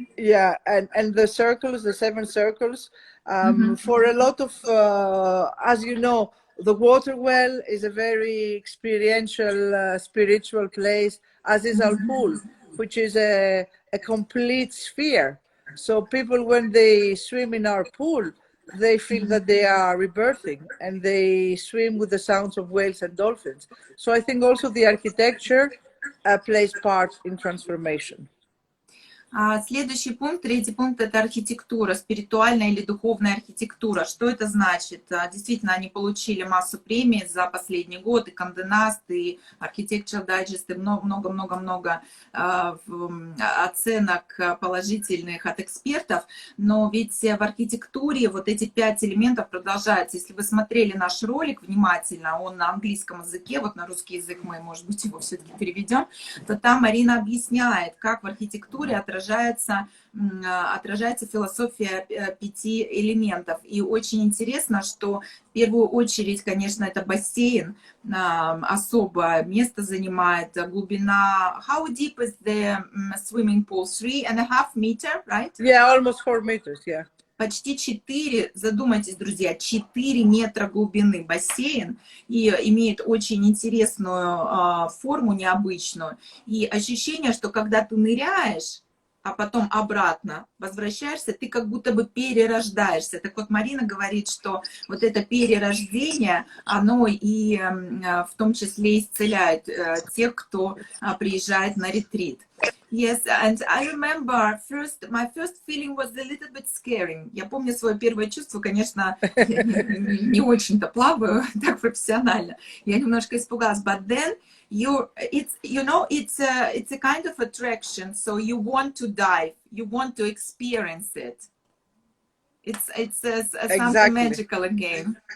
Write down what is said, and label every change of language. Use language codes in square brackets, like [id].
[en] yeah, and the circles, the 7 circles. For a lot of, as you know, the water well is a very experiential, spiritual place, as is our pool, which is a complete sphere. So people, when they swim in our pool, they feel that they are rebirthing, and they swim with the sounds of whales and dolphins. So I think also the architecture plays part in transformation. [ru] Следующий пункт, 3-й пункт, это архитектура, спиритуальная или духовная архитектура. Что это значит? Действительно, они получили массу премий за последний год, и Condé Nast, и Architectural Digest, и много-много-много оценок положительных от экспертов. Но ведь в архитектуре вот эти 5 элементов продолжаются. Если вы смотрели наш ролик внимательно, он на английском языке, вот на русский язык мы, может быть, его все-таки переведем, то там Марина объясняет, как в архитектуре отражается философия 5 элементов. И очень интересно, что в первую очередь, конечно, это бассейн, особое место занимает, глубина. [en] How deep is the swimming pool? 3.5 meters, right? Yeah, almost 4 meters, yeah. [ru] Почти 4, задумайтесь, друзья, 4 метра глубины бассейн, и имеет очень интересную форму, необычную. И ощущение, что когда ты ныряешь, а потом обратно возвращаешься, ты как будто бы перерождаешься. Так вот, Марина говорит, что вот это перерождение, оно и в том числе исцеляет тех, кто приезжает на ретрит. [en] Yes, and I remember my first feeling was a little bit scary. [ru] Я помню свое первое чувство, конечно, не очень-то плаваю так профессионально. Я немножко испугалась, [en] but then it's a kind of attraction, so you want to dive, you want to experience it. [ru] It's something magical again.